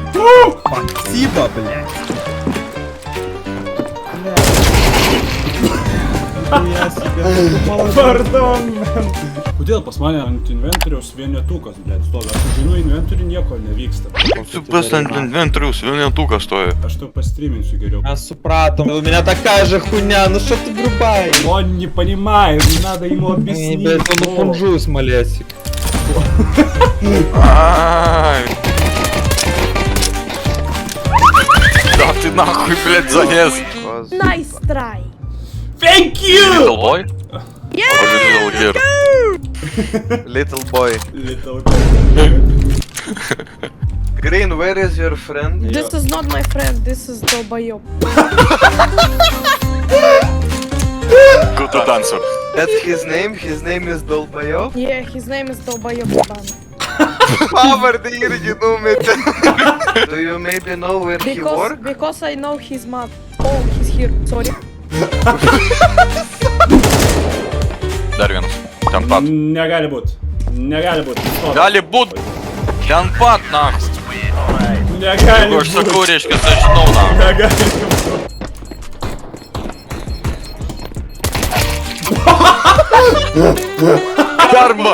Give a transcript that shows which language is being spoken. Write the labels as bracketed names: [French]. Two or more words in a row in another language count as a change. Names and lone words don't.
[Russian] Спасибо, блядь. Я себе [English] Pardon, man. [Lithuanian] Kodėl pas mane ant inventoriaus vienetukas, blėt, stovi? Aš žinau, inventoriui nieko nevyksta. Pas ant inventorius vienetukas stovi. Aš tau pastreaminsiu geriau. A supratom. [Russian] У меня такая же хуйня, ну что ты грубая? Он не понимает, надо ему объяснить. Блядь, он О. фунжу смолесик. Ай. Да ты нахуй, блядь, залез. [English] Nice try. Thank you! Little boy? Yeah! Or little girl? Little boy. Little Green, where is your friend? This is not my friend, this is долбоёб. Good answer. That's his name? His name is Dolbayov? Yeah, his name is [Russian] долбоёб ебаный. [Lithuanian] Pavardė irgi numetė. [English] Do you maybe know where he works? Because I know his mom. Oh, he's here, sorry. [Lithuanian] Dar vienas. Ten pat. Negali būt. Negali būt. Gali būt. Ten pat, nahus. Negali Jeigu aš būt. sakau, reiškia, aš žinau, nahus. Negali būt. Karma.